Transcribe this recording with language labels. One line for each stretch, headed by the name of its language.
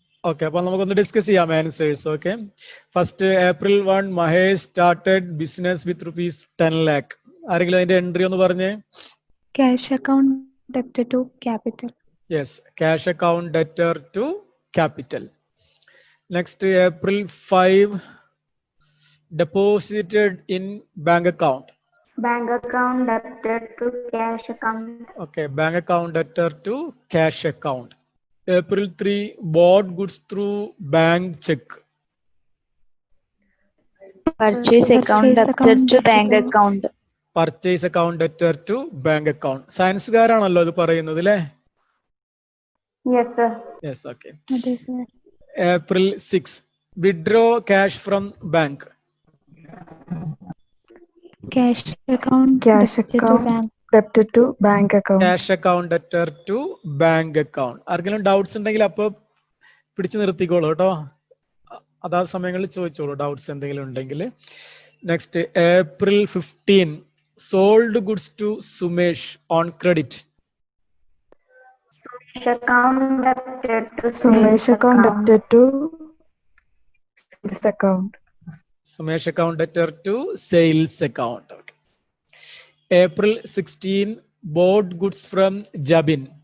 English: Okay, അപ്പൊ നമുക്കൊന്ന് discuss ചെയ്യാം answers. Okay, first April 1, Mahesh started business with rupees 10 lakh.
Malayalam: ആരെങ്കിലും അതിന്റെ എൻട്രി ഒന്ന് പറഞ്ഞേ.
English: Cash account debtor to capital. Yes, cash account debtor to capital. Next, April 5, deposited in bank account. Bank account debtor to cash account. Okay, bank account debtor to cash account. April 3, bought goods through bank check. Purchase account debtor to bank account. Purchase account debtor to bank account.
Malayalam: സയൻസുകാരാണല്ലോ ഇത് പറയുന്നത് അല്ലേ?
English: Yes sir. Yes, okay. April 6, withdraw cash from bank. Cash account debtor to bank account. Cash account debtor to bank account.
Malayalam: ആർക്കെങ്കിലും doubts ഉണ്ടെങ്കിൽ അപ്പൊ പിടിച്ചു നിർത്തിക്കോളൂ കേട്ടോ. അതാത് സമയങ്ങളിൽ ചോദിച്ചോളൂ ഡൗട്ട്സ് എന്തെങ്കിലും ഉണ്ടെങ്കിൽ.
English: Next April 15, sold goods to Sumesh on credit. Account debtor to Sumesh account debtor to sales account. Sumesh account debtor to sales account. Okay. April 16, bought goods from Jabin.